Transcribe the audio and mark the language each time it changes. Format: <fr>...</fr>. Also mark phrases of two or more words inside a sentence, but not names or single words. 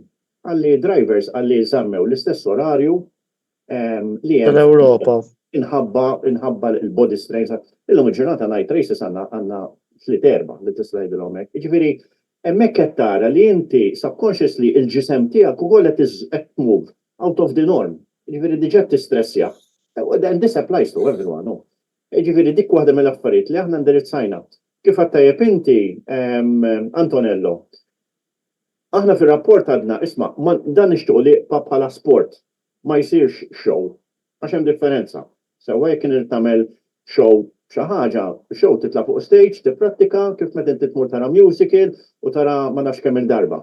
<mt>Għalli drivers għalli żammew l-istess orarju li hemm L-Ewropa. inħabba l-</mt> <en>body strains.</en> <mt>Illum il-ġurnata</mt> <en>night races</en> <mt>għandna 3-4 li tista' jgħidilhom hekk. Jiġifieri hemmhekk qed tara li inti subconsciously il-ġisem tiegħek ukoll qed</mt> <en>move out of the norm.</en> <mt>Jiġifieri diġà tistressja.</mt> <en>And this applies to everyone, no?</en> <mt>Ġifieri dik waħda mill-affarijiet li aħna ndirizzajna. Kif għattajjeb inti, Antonello, aħna fir-rapport għadna, isma' dan nixtiequ li bħala sport ma jsirx show, għax hemm differenza. Sewwa jekk irid tagħmel show xi ħaġa, show titla' fuq stage, tipprattika kif meta inti tmur tara musical u tara ma nafx kemm il-darba.</mt>